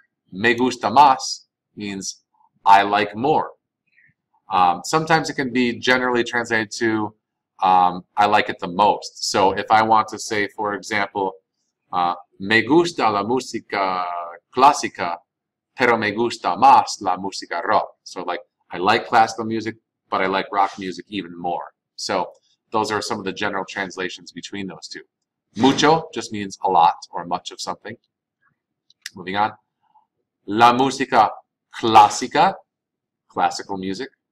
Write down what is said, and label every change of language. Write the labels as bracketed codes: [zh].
[es] Me gusta más [en] means I like more. Sometimes it can be generally translated to I like it the most. So if I want to say, for example, [es] me gusta la música clásica, pero me gusta más la música rock. [en] So like, I like classical music, but I like rock music even more. So those are some of the general translations between those two. Mucho just means a lot or much of something. Moving on. [es] La música clásica, [en] classical music.